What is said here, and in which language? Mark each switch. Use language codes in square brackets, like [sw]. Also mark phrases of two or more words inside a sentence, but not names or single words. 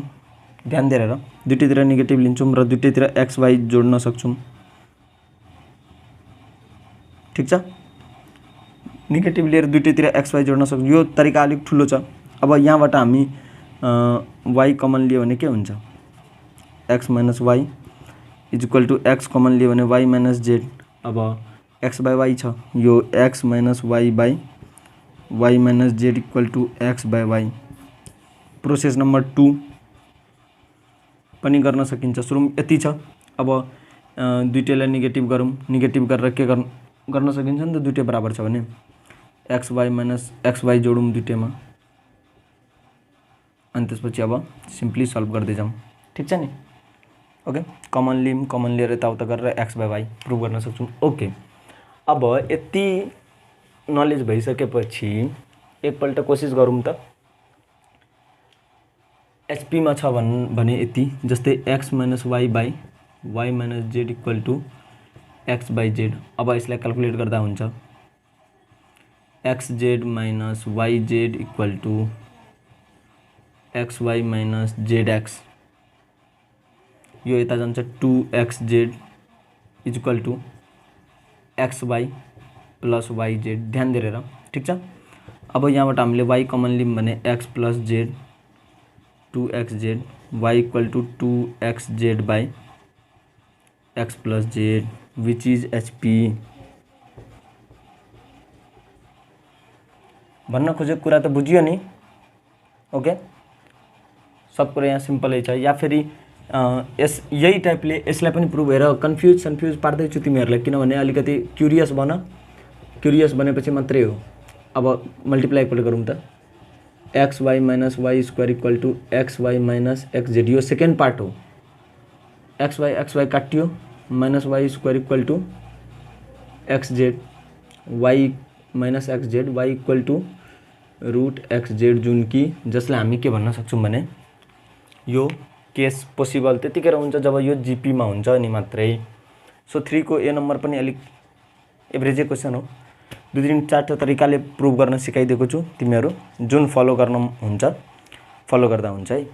[ne] ध्यान दिएर हेर, दुइटैतिर नेगेटिभ लिन्छौँ र दुइटैतिर [en] x y [ne] जोड्न सक्छौँ। ठिक छ, नेगेटिभ लिएर दुइटैतिर [en] x y [ne] जोड्न सक्छौँ। यो तरिका अलिक ठुलो छ। अब यहाँबाट हामी [en] y common [ne] लियो भने के हुन्छ, [en] x minus y is equal to x common [ne] लियो भने [en] y minus z. [ne] अब [en] x by y [ne] छ, यो [en] x minus y by y minus z equal to x by y. process number 2 [ne] पनि गर्न सकिन्छ। सुरु यति छ। अब दुइटैलाई नेगेटिभ गरौँ, नेगेटिभ गरेर के गर्न सकिन्छ नि त, दुइटै बराबर छ भने [en] x y minus x y [ne] जोडौँ दुइटैमा, अनि त्यसपछि अब [en] simply solve [ne] गर्दै जाउँ। ठिक छ नि, ओके। कमन लिम, कमन लिएर यताउता गरेर [en] x by y [ne] प्रुभ गर्न सक्छौँ। ओके, अब यति नलेज भइसकेपछि एकपल्ट कोसिस गरौँ त। एचपीमा छ भने यति, जस्तै [en] x minus y by y minus z equal to x by z. [ne] अब यसलाई क्याल्कुलेट गर्दा हुन्छ [en] x z minus y z equal to x y minus z x. [ne] यो यता जान्छ [en] 2x z is equal to x y plus y z. [ne] ध्यान दिएर ठिक छ। अब यहाँबाट हामीले [en] y common [ne] लियौँ भने [en] x plus z 2x z y equal to 2x z by x plus z which is HP. [ne] भन्न खोजेको कुरा त बुझियो नि। ओके, सब कुरा यहाँ सिम्पलै छ। या फेरि यही टाइपले यसलाई पनि प्रुभ हेर, कन्फ्युज पार्दैछु तिमीहरूलाई, किनभने अलिकति क्युरियस बनेपछि मात्रै हो। अब मल्टिप्लाई एकपल्ट गरौँ त। [en] x y minus y square equal to x y minus x z. [ne] यो [en] second part [ne] हो। [en] x y [ne] काटियो [en] minus y square equal to x z y minus x z y equal to root x z, [ne] जुन कि जसलाई हामी के भन्न सक्छौँ भने यो [en] case possible [ne] त्यतिखेर हुन्छ जब यो जिपीमा हुन्छ नि मात्रै। सो 3 को ए नम्बर पनि अलिक एभरेजै क्वेसन हो। 2-3-4 तरिकाले प्रुभ गर्न सिकाइदिएको छु, तिमीहरू जुन फलो गर्दा हुन्छ है।